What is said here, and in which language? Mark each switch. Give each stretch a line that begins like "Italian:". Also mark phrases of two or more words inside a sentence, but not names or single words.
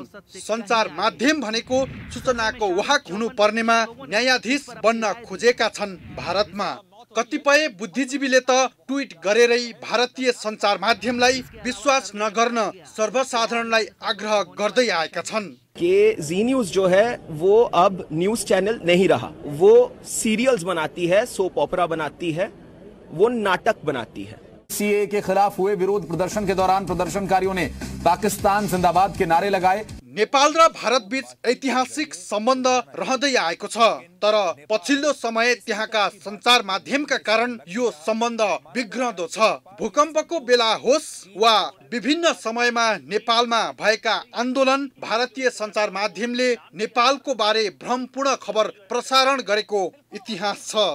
Nepali: सञ्चार माध्यम भनेको सूचनाको वाहक हुनुपर्नेमा न्यायाधीश बन्न खोजेका छन् भारतमा। कतिपय बुद्धिजीवीले त ट्विट गरेरै भारतीय सञ्चार माध्यमलाई विश्वास नगर्न सर्वसाधारणलाई आग्रह गर्दै आएका छन्
Hindi: कि जी न्यूज जो है वो अब
English: news channel
Hindi: नहीं रहा, वो सीरियल्स बनाती है,
English: soap opera
Hindi: बनाती है, वो नाटक बनाती है। सीए के खिलाफ हुए विरोध प्रदर्शन के दौरान प्रदर्शनकारियों ने पाकिस्तान जिंदाबाद के नारे लगाए।
Nepali: नेपाल र भारत बीच ऐतिहासिक सम्बन्ध रहँदै आएको छ, तर पछिल्लो समय त्यहाँका सञ्चार माध्यमका कारण यो सम्बन्ध बिग्रँदो छ। भूकम्पको बेला होस् वा विभिन्न समयमा नेपालमा भएका आन्दोलन, भारतीय सञ्चार माध्यमले नेपालको बारे भ्रमपूर्ण खबर प्रसारण गरेको इतिहास छ।